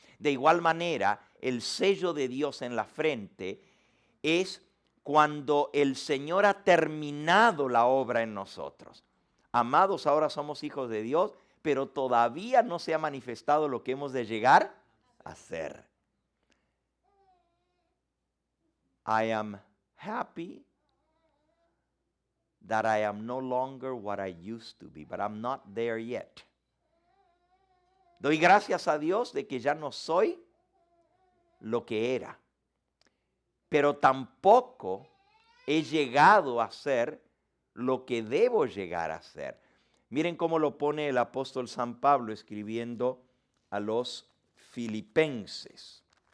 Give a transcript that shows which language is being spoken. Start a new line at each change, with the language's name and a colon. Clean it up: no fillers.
Spanish: De igual manera, el sello de Dios en la frente es cuando el Señor ha terminado la obra en nosotros. Amados, ahora somos hijos de Dios, pero todavía no se ha manifestado lo que hemos de llegar a ser.
English: I am happy that I am no longer what I used to be, but I'm not there yet.
Spanish: Doy gracias a Dios de que ya no soy lo que era, pero tampoco he llegado a ser lo que debo llegar a ser. Miren cómo lo pone el apóstol San Pablo escribiendo a los Filipenses.